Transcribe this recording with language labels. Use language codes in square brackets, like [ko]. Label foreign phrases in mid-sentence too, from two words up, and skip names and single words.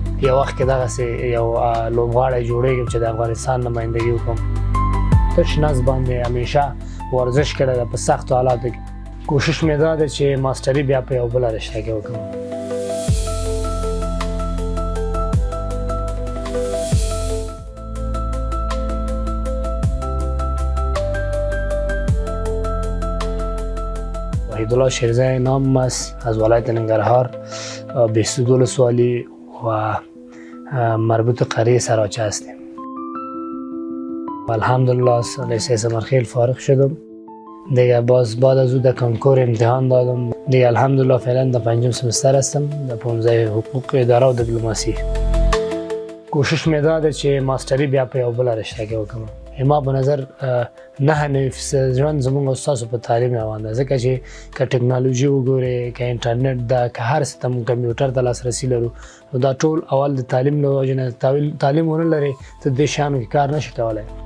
[ps] یو وخت کې دغسې یو لوبغاړی جوړېږم چې د افغانستان نمایندګي وکړم. تش نس باندې همیشه ورزش کړی ده په سختو حالاتو کې. کوشش مې دا ده چې ماسټري بیا په یو بله رشته کې وکړم. [fa] وحیدالله شیرزای نام است، از ولایت ننگرهار، بیستو ولسوالی و مربوط قریه سراچه هستیم. الحمدلله لیسه سمرخیل فارغ شدم. دیگه بعد از او در کنکور امتحان دادم. دیگه الحمدلله فعلا در 5م سمستر هستم در 15 حقوق اداره و دیپلماسی. [ps] کوشش می داده چې ماستری بیا په یو بله رشته کې وکړم. ما په نظر 9 ژوند زموږ او ستاسو په تعلیم روان ده، ځکه چې که ټکنالوژي وګورئ، که انټرنیټ ده، که هر څه ته موږ کمپیوټر ته لاسرسي لرو، نو دا ټول اول د تعلیم له وجې نه تعلیم ونه لرې ته دې شیانو کې کار نشي کولی.